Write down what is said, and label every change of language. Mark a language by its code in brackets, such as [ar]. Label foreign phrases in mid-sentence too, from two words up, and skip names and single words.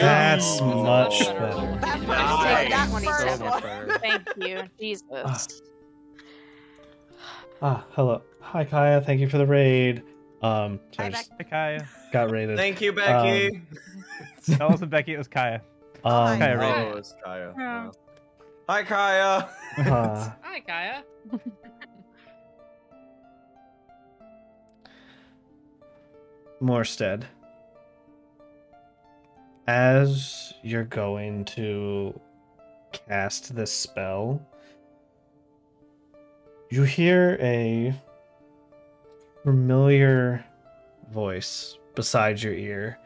[en] That's Oh, much better. better. That Nice. first one, that Nice. first So much one. better. Thank you, Jesus. Hello. Hi, Kaya. Thank you for the raid. Hi, Sorry, just Hi, Kaya. got raided. Thank you, Becky. That wasn't Becky, it was Kaya. hi. Kaya Oh, raided. it's Kaya. Yeah. Wow. Hi, Kaya. Hi, Kaya. Morstead, as you're going to cast this spell, you hear a familiar voice beside your ear.